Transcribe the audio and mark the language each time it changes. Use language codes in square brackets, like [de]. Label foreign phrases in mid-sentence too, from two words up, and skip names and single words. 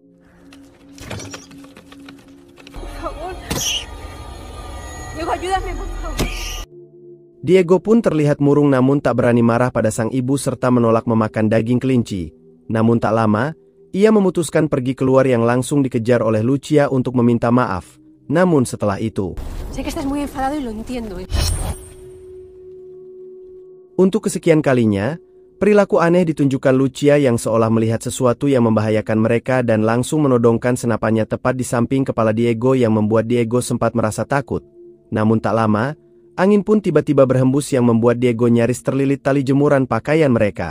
[id] Diego pun terlihat murung namun tak berani marah pada sang ibu serta menolak memakan daging kelinci. Namun tak lama, ia memutuskan pergi keluar yang langsung dikejar oleh Lucia untuk meminta maaf. Namun setelah itu, [es] Sé que estás muy enfadado y lo entiendo. [id] Untuk kesekian kalinya, perilaku aneh ditunjukkan Lucia yang seolah melihat sesuatu yang membahayakan mereka dan langsung menodongkan senapannya tepat di samping kepala Diego yang membuat Diego sempat merasa takut. Namun tak lama, angin pun tiba-tiba berhembus yang membuat Diego nyaris terlilit tali jemuran pakaian mereka.